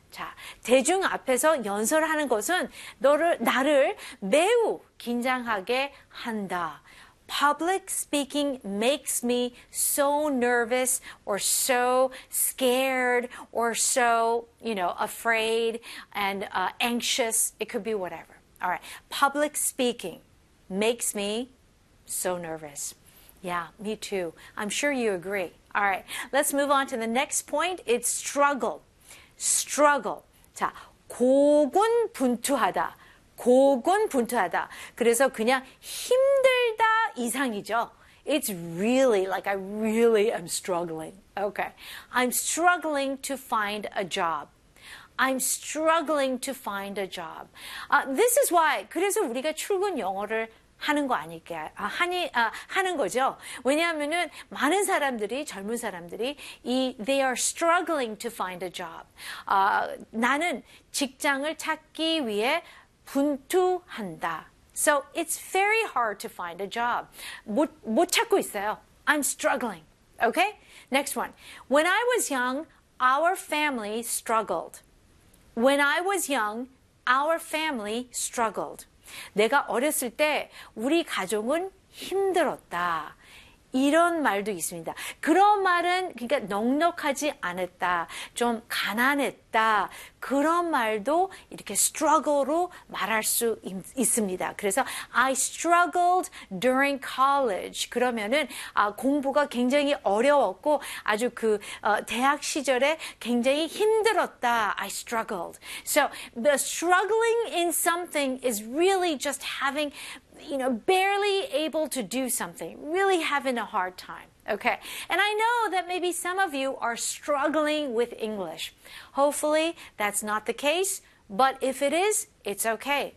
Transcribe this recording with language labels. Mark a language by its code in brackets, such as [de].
[ko] 자, 대중 앞에서 연설하는 것은 나를 매우 긴장하게 한다. [en] Public speaking makes me so nervous or so scared or so, you know, afraid and anxious. It could be whatever. All right. Public speaking makes me so nervous. Yeah, me too. I'm sure you agree. All right. Let's move on to the next point. It's struggle. Struggle. [ko] 자, 고군분투하다. 고군분투하다. 그래서 그냥 힘들다 이상이죠. [en] It's really, like I really am struggling. Okay. I'm struggling to find a job. I'm struggling to find a job. This is why, [ko] 그래서 우리가 출근 영어를 하는 거 아닐까? 하는 거죠. 왜냐하면은 많은 사람들이 젊은 사람들이 [en] they are struggling to find a job. [ko] 나는 직장을 찾기 위해 분투한다. [en] So it's very hard to find a job. [ko] 못 찾고 있어요. [en] I'm struggling. Okay? Next one. When I was young, our family struggled. When I was young, our family struggled. [ko] 내가 어렸을 때 우리 가족은 힘들었다. 이런 말도 있습니다. 그런 말은 그러니까 넉넉하지 않았다. 좀 가난했다. 그런 말도 이렇게 struggle로 말할 수 있습니다. 그래서 [en] I struggled during college. [ko] 그러면은 공부가 굉장히 어려웠고 아주 그 대학 시절에 굉장히 힘들었다. [en] I struggled. So the struggling in something is really just having, you know, barely able to do something, really having a hard time. Okay, and I know that maybe some of you are struggling with English. Hopefully, that's not the case, but if it is, it's okay.